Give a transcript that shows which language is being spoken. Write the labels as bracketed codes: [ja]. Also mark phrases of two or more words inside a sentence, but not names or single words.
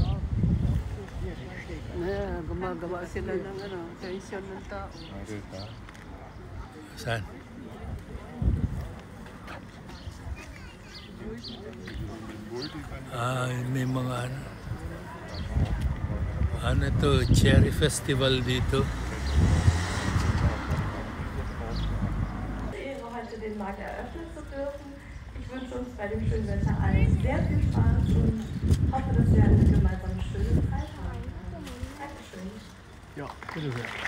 [tl] Gumagawa sila ng tension ng tao. Narita. Saan? May mga ano to, Cherry Festival dito. [de] Heute den Markt eröffnen zu dürfen. Ich wünsche uns bei dem schönen Wetter allen sehr viel Spaß und hoffe, dass wir eine gemeinsam schöne Zeit haben. Dankeschön. Ja, bitte sehr.